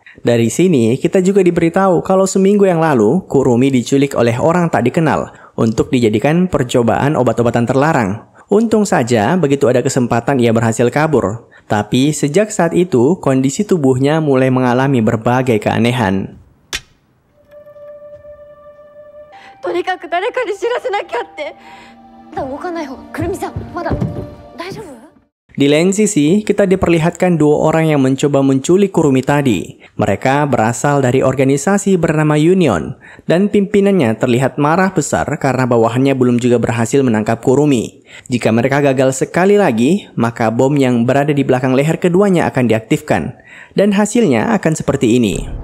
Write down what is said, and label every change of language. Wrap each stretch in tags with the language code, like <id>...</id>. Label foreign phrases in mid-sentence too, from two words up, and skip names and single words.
<id>Dari sini, kita juga diberitahu kalau seminggu yang lalu, Kurumi diculik oleh orang tak dikenal untuk dijadikan percobaan obat-obatan terlarang. Untung saja begitu ada kesempatan ia berhasil kabur. Tapi sejak saat itu, kondisi tubuhnya mulai mengalami berbagai keanehan.</id> <ja>とにかく誰かに知らせなきゃって。まだ動かない方が、くるみさん、まだ大丈夫？</ja> <id>Di lain sisi, kita diperlihatkan dua orang yang mencoba menculik Kurumi tadi. Mereka berasal dari organisasi bernama Union, dan pimpinannya terlihat marah besar karena bawahannya belum juga berhasil menangkap Kurumi. Jika mereka gagal sekali lagi, maka bom yang berada di belakang leher keduanya akan diaktifkan, dan hasilnya akan seperti ini.</id>